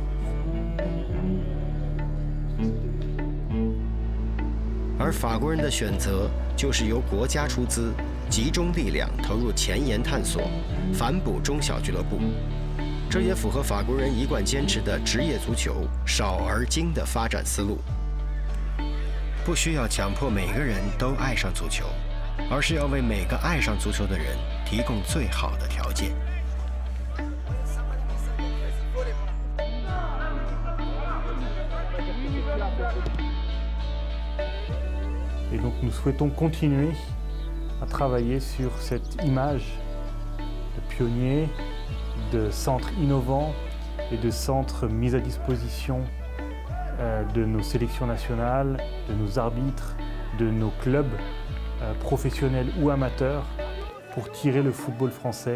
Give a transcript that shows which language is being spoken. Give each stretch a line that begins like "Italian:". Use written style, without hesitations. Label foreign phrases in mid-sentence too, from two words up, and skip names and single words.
Chinese: 而法国人的选择就是由国家出资，集中力量投入前沿探索，反哺中小俱乐部。这也符合法国人一贯坚持的职业足球少而精的发展思路。不需要强迫每个人都爱上足球，而是要为每个爱上足球的人提供最好的条件。
French: Et donc nous souhaitons continuer à travailler sur cette image de pionnier, de centre innovant et de centre mis à disposition de nos sélections nationales, de nos arbitres, de nos clubs professionnels ou amateurs pour tirer le football français.